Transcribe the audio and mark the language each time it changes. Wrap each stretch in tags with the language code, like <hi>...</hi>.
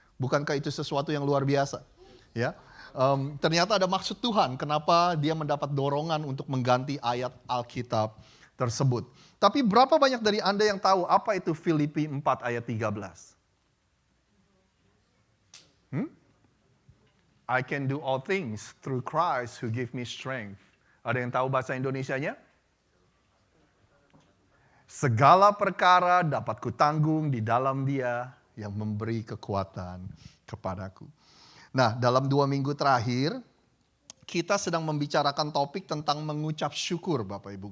<id>Bukankah itu sesuatu yang luar biasa? Ya, ternyata ada maksud Tuhan kenapa dia mendapat dorongan untuk mengganti ayat Alkitab tersebut. Tapi berapa banyak dari Anda yang tahu apa itu Filipi 4 ayat 13?</id> <en>I can do all things through Christ who give me strength.</en> <id>Ada yang tahu bahasa Indonesianya? Segala perkara dapat kutanggung di dalam Dia yang memberi kekuatan kepadaku. Nah, dalam 2 minggu terakhir, kita sedang membicarakan topik tentang mengucap syukur, Bapak Ibu.</id>